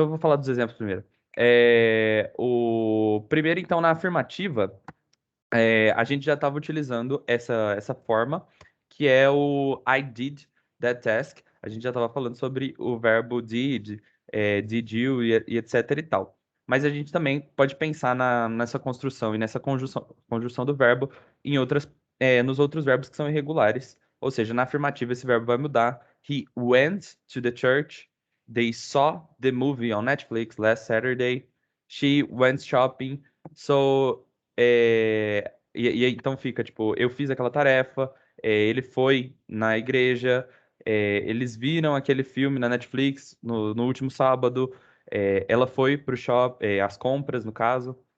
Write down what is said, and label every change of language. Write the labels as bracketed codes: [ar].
[pt] Então, eu vou falar dos exemplos primeiro. O primeiro, então, na afirmativa, a gente já estava utilizando essa forma, que é o [en] I did that task. [pt] A gente já estava falando sobre o verbo did, did you e etc e tal. Mas a gente também pode pensar nessa construção e nessa conjunção do verbo nos outros verbos que são irregulares. Ou seja, na afirmativa esse verbo vai mudar. [en] He went to the church. They saw the movie on Netflix last Saturday. She went shopping. [pt] So, então fica, tipo, eu fiz aquela tarefa, ele foi na igreja, eles viram aquele filme na Netflix no último sábado, ela foi pro shopping, as compras, no caso.